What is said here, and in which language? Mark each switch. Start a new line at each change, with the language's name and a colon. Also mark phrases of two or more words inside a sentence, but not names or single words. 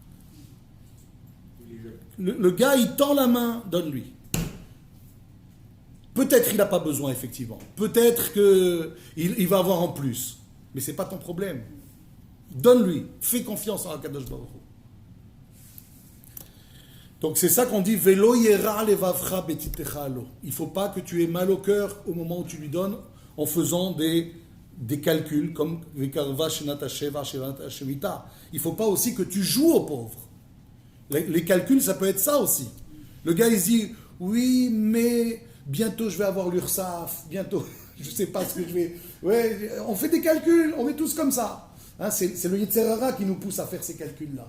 French: Le gars, il tend la main, donne-lui. Peut-être qu'il n'a pas besoin, effectivement. Peut-être qu'il va avoir en plus. Mais ce n'est pas ton problème. Donne-lui. Fais confiance en
Hebrew: הקדוש ברוך הוא.
French: Donc c'est ça qu'on dit
Hebrew: ולא ירע לבבך בתתך לו.
French: Il ne faut pas que tu aies mal au cœur au moment où tu lui donnes en faisant des calculs comme
Hebrew: וקרבה שנת שבע שנת שמיטה.
French: Il ne faut pas aussi que tu joues aux pauvres. Les calculs, ça peut être ça aussi. Le gars, il dit oui, mais bientôt je vais avoir l'URSSAF, bientôt je ne sais pas ce que je vais. Ouais, on fait des calculs, on est tous comme ça. Hein, c'est le
Hebrew: יצר הרע
French: qui nous pousse à faire ces calculs-là.